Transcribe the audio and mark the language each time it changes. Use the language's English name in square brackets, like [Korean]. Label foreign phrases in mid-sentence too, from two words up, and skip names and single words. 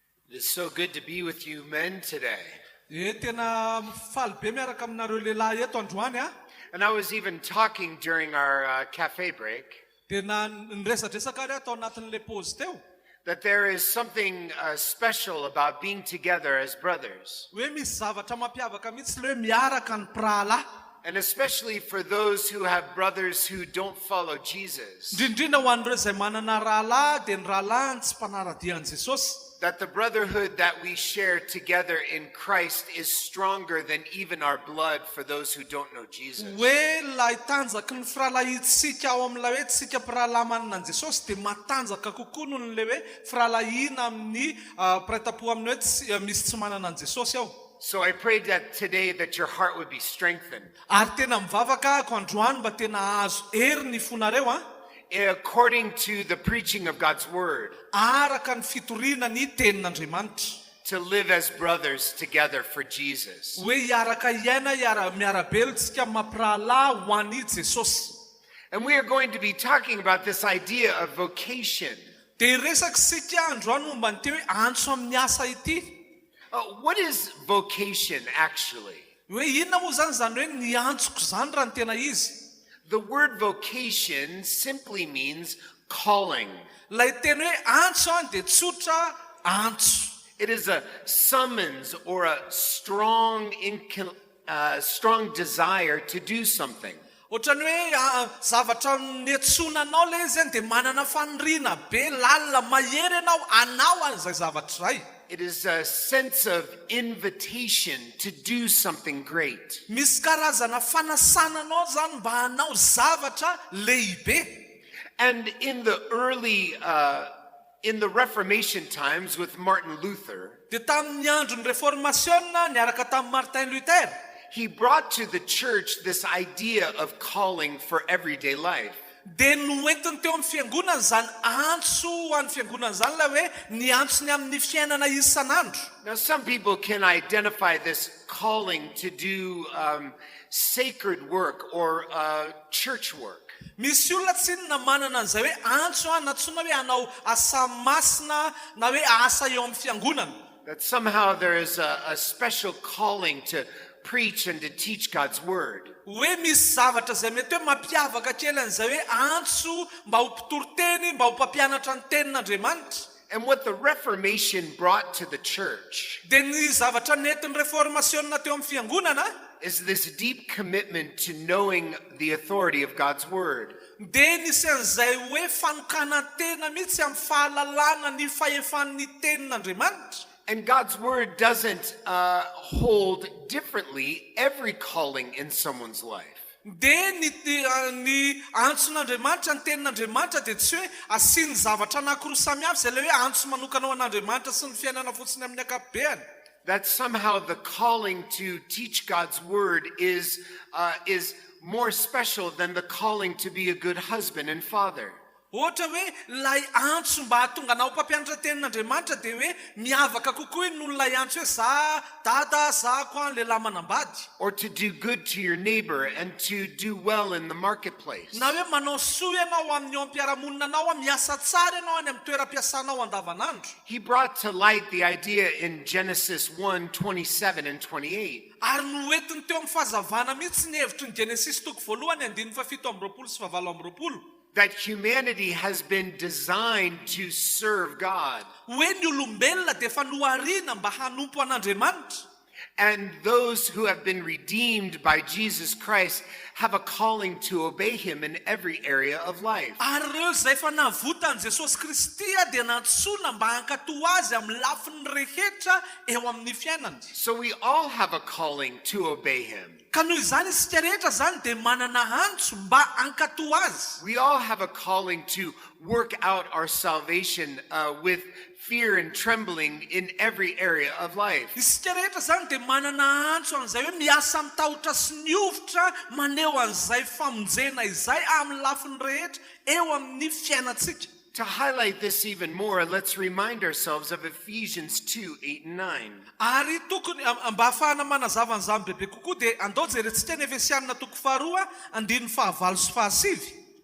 [English] It is so good to be with you men today. [Malagasy] Tena faly be miaraka aminareo lehilahy eto androany a. [English] And I was even talking during our cafe break [Malagasy] Tena niresadresaka ary atao anatin'le pause teo. [English] that there is something special about being together as brothers. [Malagasy] Hoe misy zavatra mampiavaka mihitsy le hoe miaraka ny mpirahalahy. [English] And especially for those who have brothers who don't follow Jesus. [Malagasy] Indrindrindra ho an'ireo izay manana rahalahy dia ny rahalahy tsy mpanaradian'i Jesosy. [English] That the brotherhood that we share together in Christ is stronger than even our blood for those who don't know Jesus. [Malagasy] Hoe lay tanjaky ny firalahintsika ao amin'ilay hoe tsika mpirahalahy manana an Jesosy dia matanjaka kokoa noho n'le hoe firalahiana amin'ny piraita-po amin'ny hoe misy tsy manana an Jesosy ao. [English] So I prayed that today that your heart would be strengthened. [Malagasy] Ary tena mivavaka ako androany mba tena azo hery ny fonareo a. [English] According to the preaching of God's word, [Malagasy] Araka ny fitoriana ny tenin'Andriamanitra. [English] to live as brothers together for Jesus. [Malagasy] Hoe hiaraka iaina miarabelontsika mampirahalahy ho an'i Jesosy. [English] And we are going to be talking about this idea of vocation. [Malagasy] Dia resaka sika androany momba ny teo hoe antso amin'ny asa ity. [English] What is vocation actually? [Malagasy] Hoe inona moa zany hoe ny antsoko zany raha ny tena izy. [English] The word vocation simply means calling. [Malagasy] Lay teny hoe antso dia tsotra antso. [English] It is a summons or a strong desire to do something. [Malagasy] Ohatrany hoe zavatra niantsonanao le izy dia manana faniriana be lalina mahery ianao anao an'izay zavatra izay. [English] It is a sense of invitation to do something great. [Malagasy] Misy karazana fanasananao zany mba hanao zavatra lehibe. [English] And in the early, in the Reformation times with Martin Luther, [Malagasy] Dia tamin'ny andron'ny reformationna niaraka tamin'ny Martin Luther, [English] he brought to the church this idea of calling for everyday life. [Malagasy] dia noentiny teo amin'ny fiangonana zany antso ho an'ny fiangonana zany la hoe ny antsony amin'ny fiainana isan'andro. [English] Now, some people can identify this calling to do sacred work or church work. [Malagasy] Misy olona tsy na manana an'izay hoe antso natsoina hoe hanao asa masina na hoe asa eo amin'ny fiangonana. [English] That somehow there is a special calling to preach and to teach God's word. [Malagasy] Hoe misy zavatra izay mety hoe mampiavaka kely an'izay hoe antso mba ho mpitoroteny mba ho mpampianatra ny tenin'Andriamanitra. [English] And what the Reformation brought to the church [Malagasy] Dia ny zavatra nentin'ny reformationna teo amin'ny fiangonana [English] is this deep commitment to knowing the authority of God's word. [Malagasy] dia nisy an'izay hoe fanokana tena mihitsy amin'ny fahalalana ny fahefan'ny tenin'Andriamanitra. [English] And God's word doesn't hold differently every calling in someone's life. [Malagasy] Dia ny antson'Andriamanitra ny tenin'Andriamanitra dia tsy hoe asiany zavatra anankiroa samihafa izay le hoe antso manokana ao an'Andriamanitra sy ny fiainana fotsiny amin'ny ankapobeny. [English] That somehow the calling to teach God's word is more special than the calling to be a good husband and father. [Malagasy] Ohatra hoe lay antso mba hahatonga anao mpampianatra tenin'Andriamanitra dia hoe miavaka kokoa noho lay antso hoe za dada za koa lehilahy manambady. [English] Or to do good to your neighbor and to do well in the marketplace. [Malagasy] Na hoe manao soa ianao amin'ny eo am-piarahamonina anao miasa tsara ianao any amin'ny toeram-piasanao andavanandro. [English] He brought to light the idea in Genesis 1:27 and 28. [Malagasy] Ary noentiny teo amin'ny fahazavana mihitsy ny hevitry ny Genesis toko voalohany 7:20 sy 7:20. [English] That humanity has been designed to serve God. [Malagasy] Hoe ny olombelona dia efa nohariana mba hanompo an'Andriamanitra. [English] And those who have been redeemed by Jesus Christ have a calling to obey him in every area of life. [Malagasy] Ary ireo izay efa navota an Jesosy Kristy dia nantsoina mba hankatoa azy amin'ny lafiny rehetra eo amin'ny fiainany. [English] So we all have a calling to obey him. [Malagasy] Ka noho izany isika rehetra zany dia manana antso mba hankatoa azy. [English] We all have a calling to work out our salvation with fear and trembling in every area of life. [Malagasy] Isika rehetra zany dia manana antso an'izay hoe miasa mitahotra sy niofotra maneho an'izay famonjena izay amin'ny lafiny rehetra eo amin'ny fiainantsika. [English] To highlight this even more, let's remind ourselves of Ephesians 2:8 and 9. [Malagasy] Ary tokony mba ahafahana manazava an'izany bebe kokoa dia andao jerentsika ny Efesianina toko 2 andininy 5 sy 7.